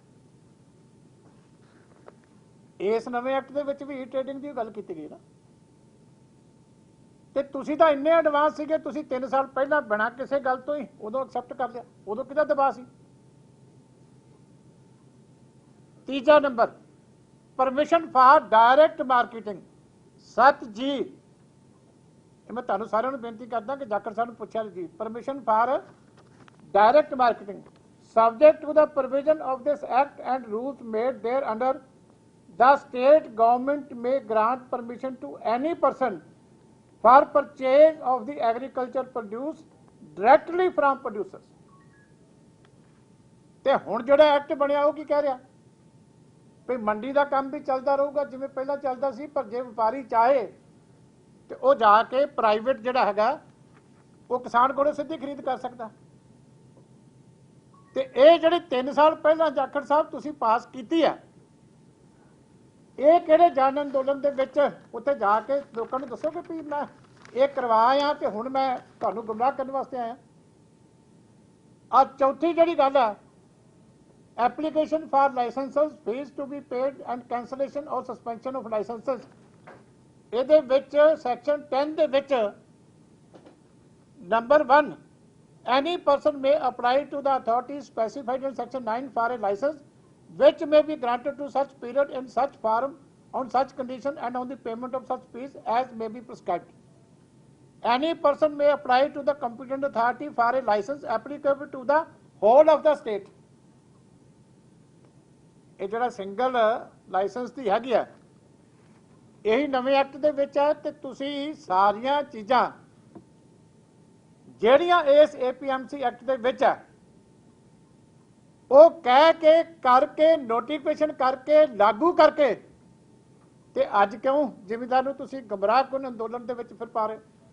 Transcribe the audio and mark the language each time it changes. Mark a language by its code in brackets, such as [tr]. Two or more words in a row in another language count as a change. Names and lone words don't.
[pa] ਇਸ ਨਵੇਂ ਐਕਟ ਦੇ ਵਿੱਚ ਵੀ E-ਟ੍ਰੇਡਿੰਗ ਦੀ ਗੱਲ ਕੀਤੀ ਗਈ ਨਾ, ਤੇ ਤੁਸੀਂ ਤਾਂ ਇੰਨੇ ਐਡਵਾਂਸ ਸੀਗੇ, ਤੁਸੀਂ 3 ਸਾਲ ਪਹਿਲਾਂ ਬਿਨਾਂ ਕਿਸੇ ਗੱਲ ਤੋਂ ਹੀ ਉਦੋਂ ਐਕਸੈਪਟ ਕਰ ਲਿਆ। ਉਦੋਂ ਕਿਹਦਾ ਦਬਾਅ ਸੀ? ਤੀਜਾ ਨੰਬਰ, [en] permission for direct marketing [pa] 7G। ਮੈਂ ਤੁਹਾਨੂੰ ਸਾਰਿਆਂ ਨੂੰ ਬੇਨਤੀ ਕਰਦਾ ਕਿ ਜਾਖੜ ਸਾਹਿਬ ਨੂੰ ਪੁੱਛਿਆ जी, [en] permission for direct marketing subject to the provision of this act and rules made there under, the state government may grant permission to any person for purchase of the agriculture produce directly from producers। [pa] ਤੇ ਹੁਣ ਜਿਹੜਾ ਐਕਟ ਬਣਿਆ ਉਹ ਕੀ ਕਹਿ ਰਿਹਾ ਵੀ ਮੰਡੀ ਦਾ ਕੰਮ ਵੀ ਚੱਲਦਾ ਰਹੂਗਾ ਜਿਵੇਂ ਪਹਿਲਾਂ ਚੱਲਦਾ ਸੀ, ਪਰ ਜੇ ਵਪਾਰੀ ਚਾਹੇ ਤੇ ਉਹ ਜਾ ਕੇ ਪ੍ਰਾਈਵੇਟ ਜਿਹੜਾ ਹੈਗਾ ਉਹ ਕਿਸਾਨ ਕੋਲੋਂ ਸਿੱਧੀ ਖਰੀਦ ਕਰ ਸਕਦਾ। ਤੇ ਇਹ ਜਿਹੜੇ 3 ਸਾਲ ਪਹਿਲਾਂ ਜਾਖੜ ਸਾਹਿਬ ਤੁਸੀਂ ਪਾਸ ਕੀਤੀ ਆ, ਇਹ ਕਿਹੜੇ ਜਨ ਅੰਦੋਲਨ ਦੇ ਵਿੱਚ ਉੱਥੇ ਜਾ ਕੇ ਲੋਕਾਂ ਨੂੰ ਦੱਸੋਗੇ ਵੀ ਮੈਂ ਇਹ ਕਰਵਾਇਆ ਤੇ ਹੁਣ ਮੈਂ ਤੁਹਾਨੂੰ ਗੁੰਮਰਾਹ ਕਰਨ ਵਾਸਤੇ ਆਇਆ। ਆ ਚੌਥੀ ਜਿਹੜੀ ਗੱਲ ਆ, [en] application for licenses, fees to be paid and cancellation or suspension of licenses। [pa] ਇਹਦੇ ਵਿੱਚ section 10 ਦੇ ਵਿੱਚ number 1, [en] any person may apply to the authority specified in section 9 for a license which may be granted to such period in such form on such condition and on the payment of such fees as may be prescribed। Any person may apply to the competent authority for a license applicable to the whole of the state। [pa] ਇਹ ਜਿਹੜਾ ਸਿੰਗਲ ਲਾਇਸੈਂਸ ਦੀ ਹੈਗੀ ਆ, ਇਹੀ ਨਵੇਂ ਐਕਟ ਦੇ ਵਿੱਚ ਹੈ। ਤੇ ਤੁਸੀਂ ਸਾਰੀਆਂ ਚੀਜ਼ਾਂ ਜਿਹੜੀਆਂ ਇਸ APMC ਐਕਟ ਦੇ ਵਿੱਚ ਹੈ ਉਹ ਕਹਿ ਕੇ ਕਰਕੇ ਨੋਟੀਫਿਕੇਸ਼ਨ ਕਰਕੇ ਲਾਗੂ ਕਰਕੇ, ਤੇ ਅੱਜ ਕਿਉਂ ਜ਼ਿਮੀਂਦਾਰ ਨੂੰ ਤੁਸੀਂ ਗੁੰਮਰਾਹਕੁਨ ਅੰਦੋਲਨ ਦੇ ਵਿੱਚ ਫਿਰ ਪਾ ਰਹੇ?